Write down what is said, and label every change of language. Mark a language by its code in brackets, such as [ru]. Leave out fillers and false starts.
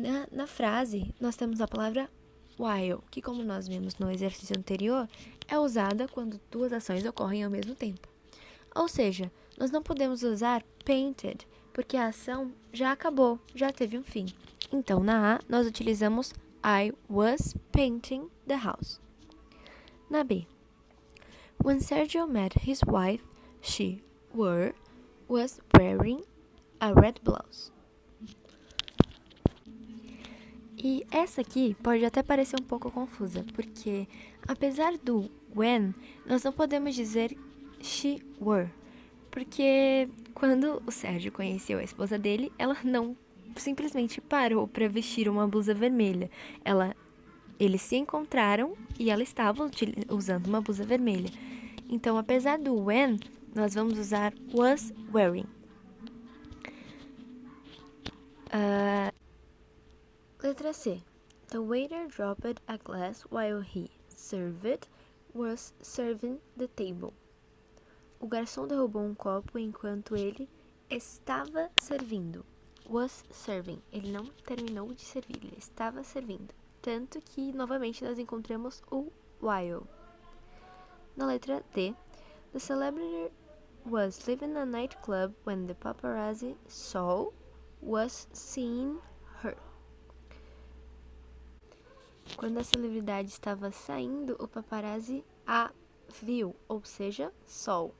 [pt] Na frase, nós temos a palavra while, que, como nós vimos no exercício anterior, é usada quando duas ações ocorrem ao mesmo tempo. Ou seja, nós não podemos usar painted, porque a ação já acabou, já teve um fim. Então, na A, nós utilizamos [en] I was painting the house. [pt] Na B, [en] when Sergio met his wife, she was wearing a red blouse. [pt] E essa aqui pode até parecer um pouco confusa, porque apesar do when, nós não podemos dizer she were, porque quando o Sérgio conheceu a esposa dele, ela não simplesmente parou para vestir uma blusa vermelha. Eles se encontraram e ela estava usando uma blusa vermelha. Então, apesar do when, nós vamos usar was wearing. Letra C. [en] The waiter dropped a glass while he was serving the table. [pt] O garçom derrubou um copo enquanto ele estava servindo. [en] Was serving. [pt] Ele não terminou de servir, ele estava servindo. Tanto que, novamente, nós encontramos o while. Na letra D, [en] the celebrity was leaving a nightclub when the paparazzi was seeing her. [pt] Quando a celebridade estava saindo, o paparazzi a viu, ou seja, saw.